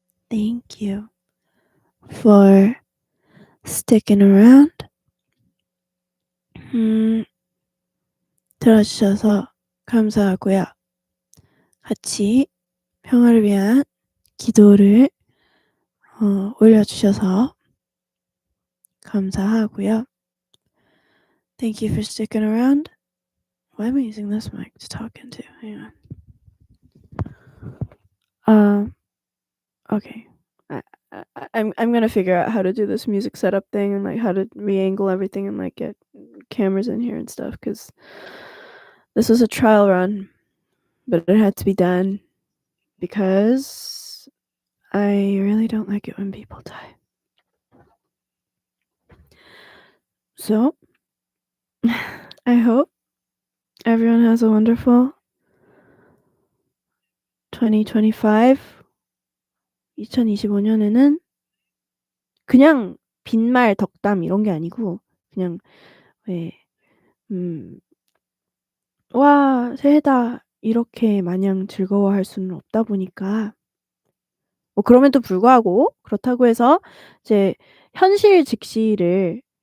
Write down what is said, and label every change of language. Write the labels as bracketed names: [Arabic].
[English] Thank you for sticking around. [Korean] 들어주셔서 감사하고요. 같이 평화를 위한 기도를 올려주셔서 감사하고요. [English] Thank you for sticking around. Why am I using this mic to talk into? Hang on. Okay. I'm gonna figure out how to do this music setup thing and like how to re-angle everything and like get cameras in here and stuff, because this was a trial run, but it had to be done because I really don't like it when people die. So I hope everyone has a wonderful 2025. [Korean] 2025년에는 그냥 빈말 덕담 이런 게 아니고 그냥 왜 와 새해다 이렇게 마냥 즐거워할 수는 없다 보니까, 뭐 그럼에도 불구하고 그렇다고 해서 이제 현실 직시를